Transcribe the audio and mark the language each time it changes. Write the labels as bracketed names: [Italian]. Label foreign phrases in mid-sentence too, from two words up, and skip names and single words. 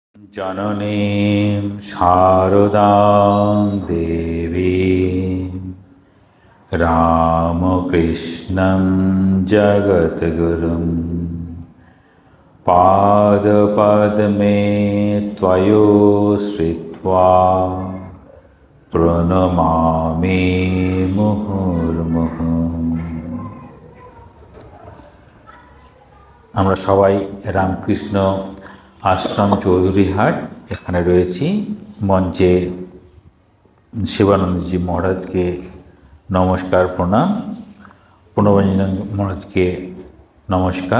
[Sanskrit] जननीं शारदां देवीं रामकृष्णं जगद्गुरुं पादपद्मे त्वयोश्रित्वा प्रणमामि मुहुर्मुहुः। [Bangla] আমরা সবাই রামকৃষ্ণ আশ্রম চৌধুরীহাট এখানে রয়েছি। মঞ্চে শিবানন্দজি মহারাজকে নমস্কার, প্রণাম। প্রণবাঞ্জন মহারাজকে নমস্কার।